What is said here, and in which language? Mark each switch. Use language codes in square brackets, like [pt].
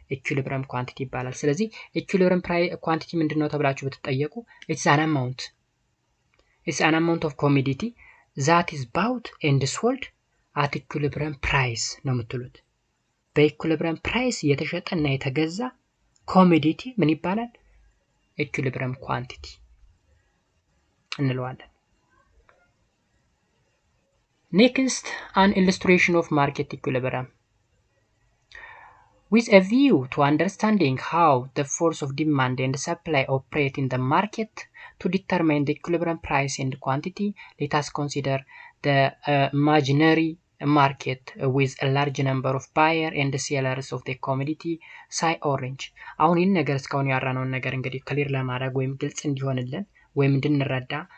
[am] ኢኩሊብሪየም ኳንቲቲ ይባላል። ስለዚህ ኢኩሊብሪየም ኳንቲቲ ምንድነው ተብላችሁ ብትጠየቁ [en] it's an amount of commodity that is bought and sold at equilibrium price [am] ነው የምትሉት። በኢኩሊብሪየም ፕራይስ የተሸጠና የተገዛ ኮሞዲቲ ምን ይባላል? ኢኩሊብሪየም ኳንቲቲ እንለዋለን። [en] Next, an illustration of market equilibrium. With a view to understanding how the force of demand and supply operate in the market to determine the equilibrium price and quantity, let us consider the imaginary market with a large number of buyers and sellers of the commodity, say orange። [am] አሁን ይህን ነገር እስካሁን ያራነውን ነገር እንግዲህ ክሊር ለማድረግ ወይም ግልጽ እንዲሆንልን ወይም እንድንረዳ